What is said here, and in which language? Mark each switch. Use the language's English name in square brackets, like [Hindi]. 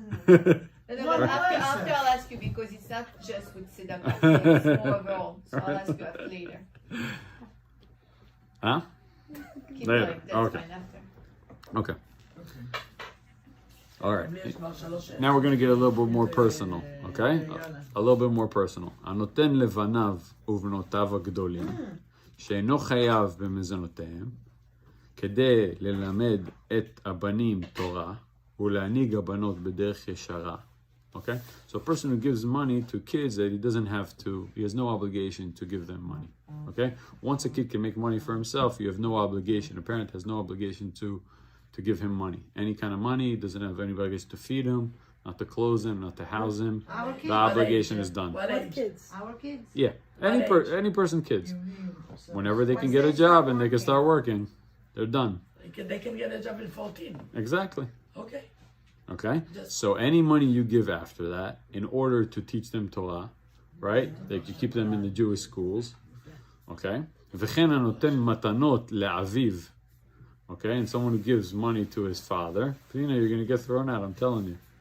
[English] No, but after I'll ask you because it's not just with tzedakah, it's more overall. So I'll ask you after later. Huh? Keep Later. going. That's Okay. fine after. Okay. All right. Now we're going to get a little bit more personal, okay? A little bit more personal. [Hebrew] הנותן לבניו ובנותיו הגדולים, שאינו חייב במזונותיהם, כדי ללמד את הבנים תורה, ולהנהיג הבנות בדרך ישרה. [English] Okay? So a person who gives money to kids that he has no obligation to give them money. Okay? Once a kid can make money for himself, you have no obligation. A parent has no obligation to give him money. Any kind of money, doesn't have any obligation to feed him, not to clothe him, not to house him. Our kids. The obligation is done. What age? Kids. Our kids. Yeah, any person, kids. Whenever they can get a job and they can start working, they're done. They can get a job in 14. Exactly. Okay. Okay? So any money you give after that, in order to teach them Torah, right? Like you keep them in the Jewish schools, okay? [Hebrew] וכן הנותן מתנות לאביו, okay? [English] And someone who gives money to his father, you're going to get thrown out, I'm telling you.